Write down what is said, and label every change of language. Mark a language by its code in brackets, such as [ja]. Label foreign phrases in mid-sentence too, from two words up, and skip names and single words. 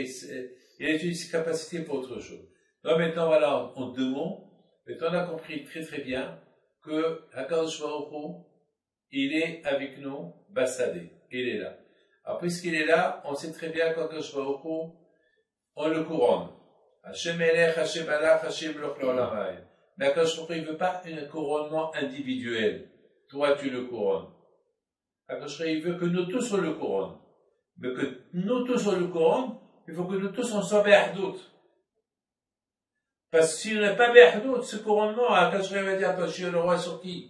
[fr] Il a utilisé ses capacités pour autre chose. Donc maintenant, voilà, en 2 mots, maintenant on a compris très très bien que [he] הקדוש ברוך הוא, [fr] il est avec nous, Bassadé, il est là. Alors puisqu'il est là, on sait très bien qu' [he] הקדוש ברוך הוא, [fr] on le couronne. [he] השם מלך, השם מלך, השם ימלוך לעולם. Mais הקדוש ברוך הוא, [fr] il ne veut pas un couronnement individuel. Toi, tu le couronnes. [he] הקדוש ברוך הוא, [fr] il veut que nous tous on le couronne. Mais que nous tous on le couronne, il faut que nous tous on soit Be'ahdout. Parce que si on n'est pas Be'ahdout, ce couronnement, [he] הקדוש ברוך הוא [fr] va dire, toi, je suis le roi sur qui?